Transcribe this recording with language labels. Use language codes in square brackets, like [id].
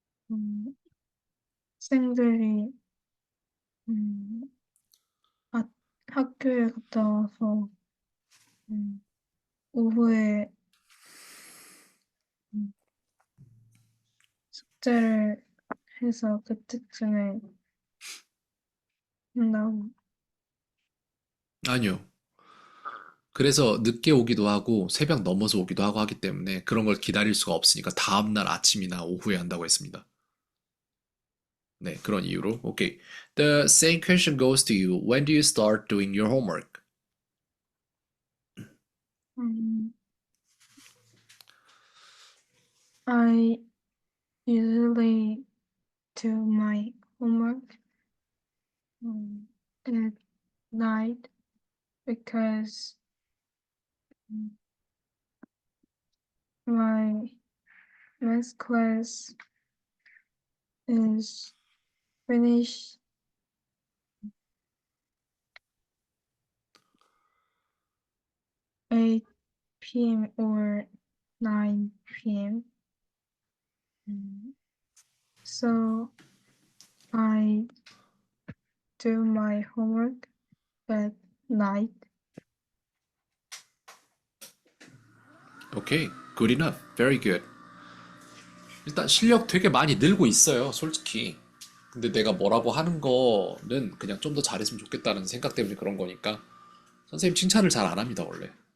[ko] 음, 학생들이 음, 아, 학교에 갔다 와서 음, 오후에 음, 숙제를 해서 그때쯤에 한다고. 아니요. 그래서 늦게 오기도 하고, 새벽 넘어서 오기도 하고 하기 때문에 그런 걸 기다릴 수가 없으니까 다음날 아침이나 오후에 한다고 했습니다. 네, 그런 이유로. 오케이. [en] The same question goes to you. When do you start doing your homework? 음, I usually do my homework at night because mm, my math class is finished 8 p.m. or 9 p.m. So I do my homework at night. [ko] 오케이. [en] Good enough. Very good. [ko] 일단 실력 되게 많이 늘고 있어요, 솔직히. 근데 내가 뭐라고 하는 거는 그냥 좀 더 잘했으면 좋겠다는 생각 때문에 그런 거니까 선생님 칭찬을 잘 안 합니다, 원래.